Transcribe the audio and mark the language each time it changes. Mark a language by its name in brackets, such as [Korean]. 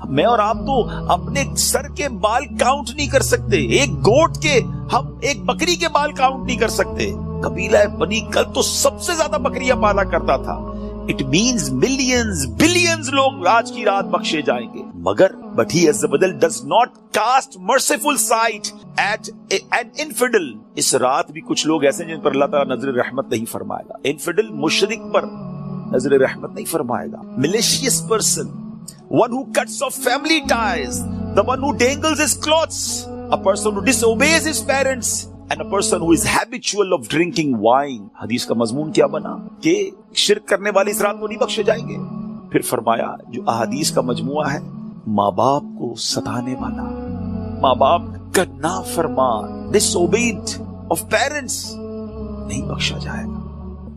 [Urdu] میں اور آپ تو اپنے سر کے بال کاؤنٹ نہیں کر سکتے, ایک گوٹ کے, ہم ایک بکری کے بال کاؤنٹ نہیں کر سکتے. قبیلہ بنی کلب تو سب سے زیادہ بکریاں پالا کرتا تھا. [English] It means millions, billions [Urdu] لوگ آج کی رات بخشے جائیں گے. مگر [English] but he Azza wa Jal does not cast merciful sight at an infidel. [Urdu] اس رات بھی کچھ لوگ ایسے ہیں جن پر اللہ تعالیٰ نظر رحمت نہیں فرمائے گا. infidel مشرک پر نظر رحمت نہیں فرمائے گا. [English] malicious person, one who cuts off family ties, the one who dangles his clothes, a person who disobeys his parents, and a person who is habitual of drinking wine. [Urdu] حدیث کا مضمون کیا بنا کہ شرک کرنے والے اس رات کو نہیں بخشے جائیں گے. پھر فرمایا جو احادیث کا مجموعہ ہے, ماں باپ کو ستانے والا, ماں باپ کا نافرمان, [English] disobeyed of parents, [Urdu] نہیں بخشا جائے گا.